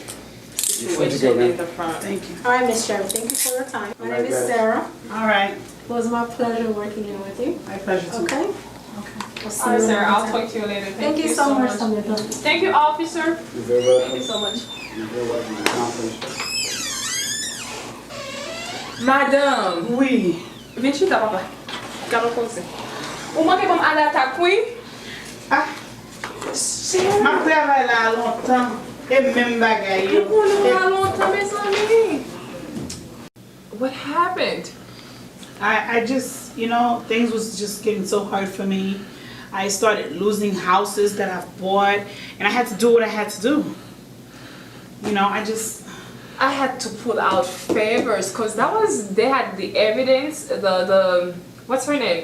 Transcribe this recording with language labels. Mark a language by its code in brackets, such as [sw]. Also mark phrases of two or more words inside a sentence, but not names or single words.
[en] situation in the front. Thank you. All right, Miss Sheriff, thank you for your time. My Right, name is guys. Sarah. All right, It was my pleasure working here with you. my pleasure too. Okay? Okay. We'll see All right, you sir. another I'll time. talk to you later. Thank you so much, Samantha. Thank you, officer. You're very Thank welcome. you so much. You're very welcome. Accomplished. [ht] Madame. Oui. Vin chita, papa. Kano konse. Ou manke pou m ale atak, oui? Ah, ma travay la longtemps. E men bagay yo. [en] What happened? I just, things was just getting so hard for me. I started losing houses that I've bought, and I had to do what I had to do. I had to pull out favors because they had the evidence, the what's her name?